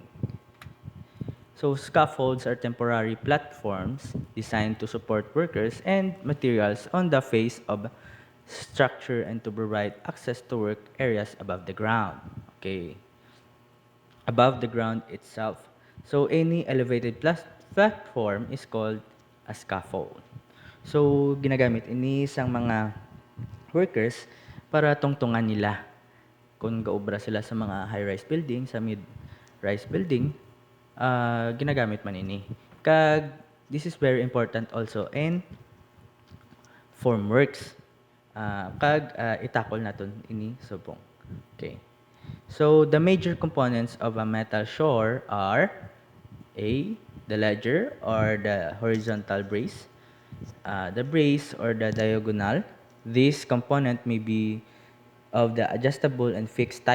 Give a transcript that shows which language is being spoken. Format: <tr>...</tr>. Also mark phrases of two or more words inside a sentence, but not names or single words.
<en>So scaffolds are temporary platforms designed to support workers and materials on the face of structure and to provide access to work areas above the ground. Okay, above the ground itself. So any elevated platform is called a scaffold.</en> <hil>So ginagamit ini sang mga workers para tungtungan nila kung gaobra sila sa mga</hil> <en>high-rise building,</en> <hil>sa</hil> <en>mid-rise building,</en> <hil>ginagamit man ini.</hil> <en>Kag this is very important also in formworks.</en> <hil>Itakol naton ini subong. Okay.</hil> <en>So the major components of a metal shore are A, the ledger or the horizontal brace, the brace or the diagonal. This component may be of the adjustable and fixed type.</en>